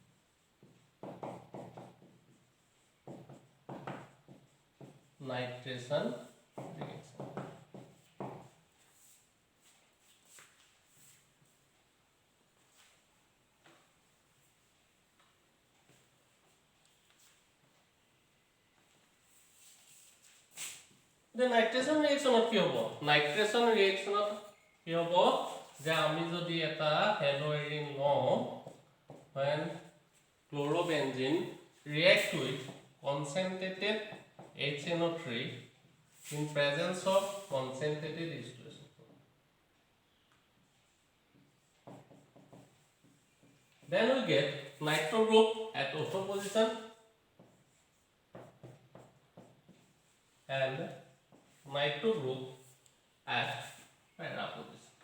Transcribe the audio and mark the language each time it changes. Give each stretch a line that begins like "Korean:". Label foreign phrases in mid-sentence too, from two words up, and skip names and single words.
English: Nitration reaction. The nitration reaction
Assamese: কি হ'ব?
English: Nitration reaction
Assamese: কি হ'ব? যে আমি যদি এটা haloarene লওঁ,
English: when chlorobenzene react with concentrated HNO3 in presence of concentrated H2SO4. Then we get nitro group at auto position and nitro group at para position.